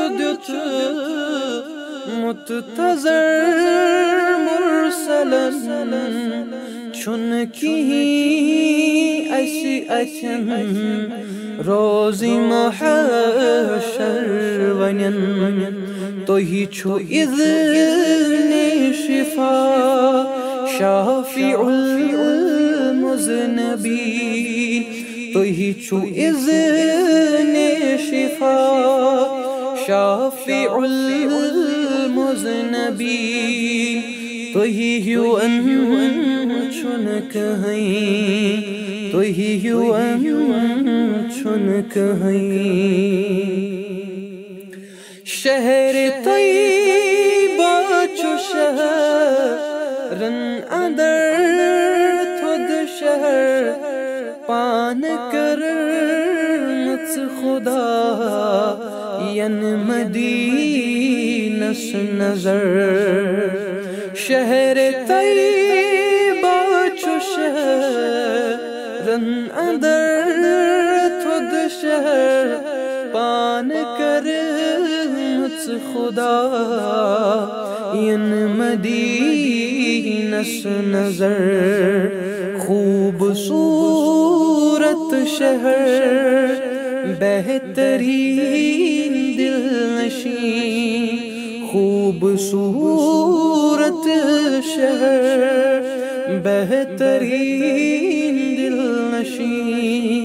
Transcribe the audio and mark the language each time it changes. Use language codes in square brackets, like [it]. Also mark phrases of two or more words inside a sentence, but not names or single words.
[ks] دیت متظر مرسلن چھن کہیں اسی اچھن [fa] روزی محشر [ks] ونین توہی چھو اذن شفا شافع المذنبین توہی چھو اذن شفا شافع المذنبین توہی ہیو ان چھن کہیں توہی ہیو ان چھن کہیں شہر طیبہ چو شہرن اندر تھود شہر پان کرمت خدا ین مدینہ نظر شہر طیبہ چو شہرن اندر تھود شہر پان کرمت خدا ین مدینہ نظر خوبصورت شہر بہترین دل نشین خوبصورت شہر بہترین دل نشین